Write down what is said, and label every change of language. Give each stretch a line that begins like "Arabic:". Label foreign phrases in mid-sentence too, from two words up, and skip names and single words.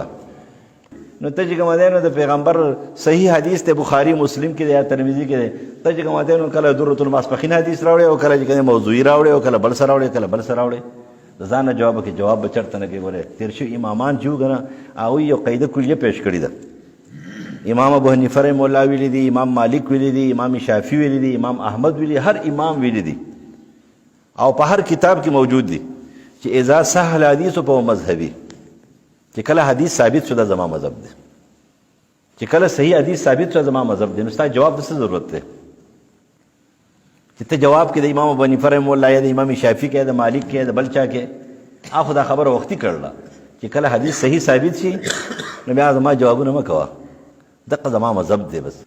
Pashto: نو ته چې کوم دی نو د پیغمبر صحیح حدیث ته بخاري مسلم کې دی یا ترمذي کې دی، ته چې کوم دی نو کله درۃ الماسپخین حدیث راوړي او کله چې موضوعي راوړي او کله بل سره راوړي کله بل سره راوړي. د ځان نه جواب کې جواب به چرته نه کوي. ګوره تېر شوي امامان چې وګڼه هغوی یو قاعده کلیه پیش کړې ده. امام ابو حنیفه رحمه الله ویلي دي، امام مالک ویلي دي، امام شافعي ویلي دي، امام احمد ویلي، هر امام ویلي دي او په هر کتاب کې موجود دي چې
Arabic: اذا صح الحدیث فهو مذهبي،
Pashto: چې کله حدیث ثابت شو دا زما مذهب دی، چې کله صحیح حدیث ثابت شو زما مذهب دی. نو ستا جواب د څه ضرورت دی چې ته جواب کې د امام ابو حنیفه رحمه الله یا د امام شافعي کې د مالک کې د بل چا کې خو دا خبره وختي کړله چې کله حدیث صحیح ثابت شي نو بیا زما جوابونه مه کوه، دغه زما مذهب دی بس.